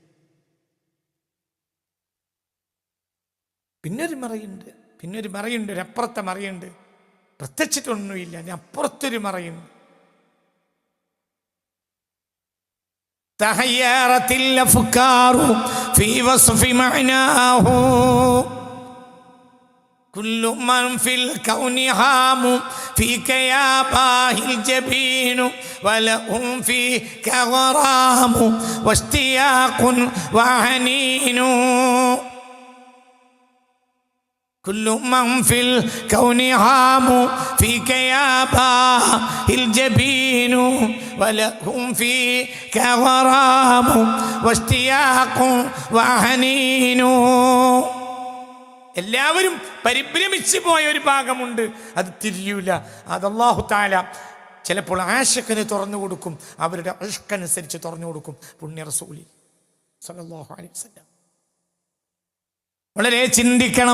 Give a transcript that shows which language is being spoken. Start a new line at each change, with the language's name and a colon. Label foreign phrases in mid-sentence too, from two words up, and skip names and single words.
Malayalam: പിന്നൊരു മറയുണ്ട്, ഒരപ്പുറത്തെ മറയുണ്ട്. പ്രത്യക്ഷത്തിലൊന്നുമില്ല, അപ്പുറത്തൊരു മറയുണ്ട്.
Arabic: تحيرت الأفكار في وصف معناه كل من في الكون هام فيك يا باهي الجبين ولهم فيك غرام واشتياق وحنين كل من في الكون هام فيك يا باهي الجبين ولهم فيك غرام واشتياق وحنين.
Malayalam: എല്ലാവരും പരിഭ്രമിച്ചു പോയ ഒരു ഭാഗമുണ്ട്, അത് തിരിയൂല. അത്
Arabic: الله تعالى
Malayalam: ചിലപ്പോൾ ആശിഖിന് തുറന്നു കൊടുക്കും, അവരുടെ ഇഷ്കനുസരിച്ച് തുറന്നു കൊടുക്കും. പുണ്യ റസൂലി
Arabic: صلى الله عليه وسلم
Malayalam: വളരെ ചിന്തിക്കണം.